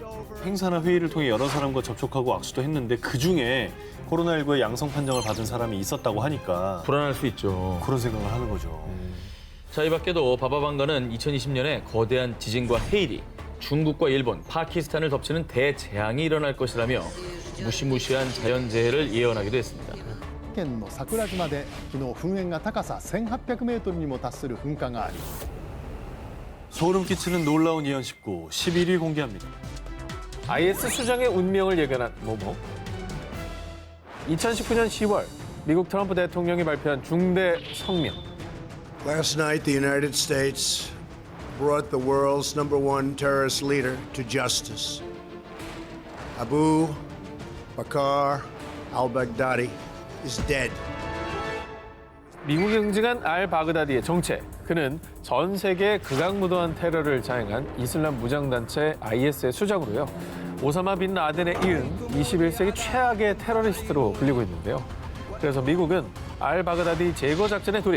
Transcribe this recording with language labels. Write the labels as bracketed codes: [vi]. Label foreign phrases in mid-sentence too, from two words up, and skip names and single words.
[ko] 행사나 회의를 통해 여러 사람과 접촉하고 악수도 했는데 그중에 코로나19의 양성 판정을 받은 사람이 있었다고 하니까 불안할 수 있죠. 그런 생각을 하는 거죠. 자, 이 밖에도 바바방가는 2020년에 거대한 지진과 해일이 중국과 일본, 파키스탄을 덮치는 대재앙이 일어날 것이라며 무시무시한 자연재해를 예언하기도 했습니다. [ja] 県の桜島で昨日噴煙が高さ1800メートルにも達する噴火があり [ko] 소름 끼치는 놀라운 예언 19, 11일 공개합니다. IS 수장의 운명을 예견한 뭐뭐. 2019년 10월 미국 트럼프 대통령이 발표한 중대 성명. [en] Last night, the United States brought the world's #1 terrorist leader to justice. Abu Bakr al-Baghdadi is dead. [ko] 미국이 응징한 알-바그다디의 정체. 그는 전 세계에 극악무도한 테러를 자행한 이슬람 무장단체 IS의 수장으로요. 오사마 빈 라덴에 이은 21세기 최악의 테러리스트로 불리고 있는데요. 그래서 미국은 알-바그다디 제거 작전에 돌입.